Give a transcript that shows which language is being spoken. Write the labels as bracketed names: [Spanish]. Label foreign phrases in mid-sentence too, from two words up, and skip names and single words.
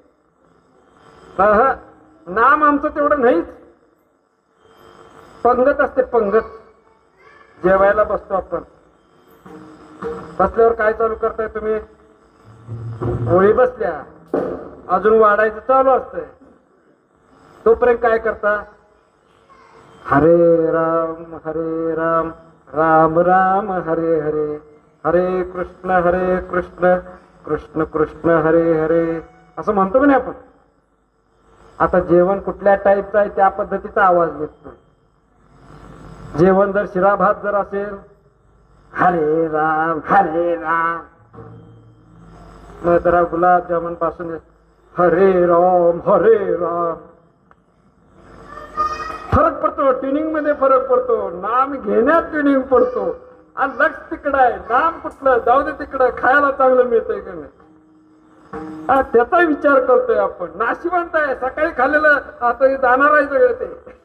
[Marathi] नाम आमचं तेवढं नाहीच. पंगत असते पंगत, जेवायला बसतो आपण, बसल्यावर काय चालू करताय तुम्ही, होळी बसल्या, अजून वाढायचं चालू असतंय, तोपर्यंत काय करता, हरे राम राम राम हरे हरे, हरे कृष्ण कृष्ण कृष्ण हरे हरे, असं म्हणतो की नाही आपण. आता जेवण कुठल्या टाईपचं आहे त्या पद्धतीचा आवाज निघतो. जेवण जर शिरा भात जर असेल, हरे राम हरे राम, मग जरा गुलाबजामुन पासून हरे राम हरे राम. फरक पडतो, ट्युनिंग मध्ये फरक पडतो, नाम घेण्यात ट्युनिंग पडतो. आणि लक्ष तिकडं आहे, नाम कुठलं जाऊ दे तिकडं, खायला चांगलं मिळतंय का नाही त्याचा विचार करतोय आपण. नाशिवंत आहे, सकाळी खाल्लेलं आता हे जाणार आहे सगळं ते.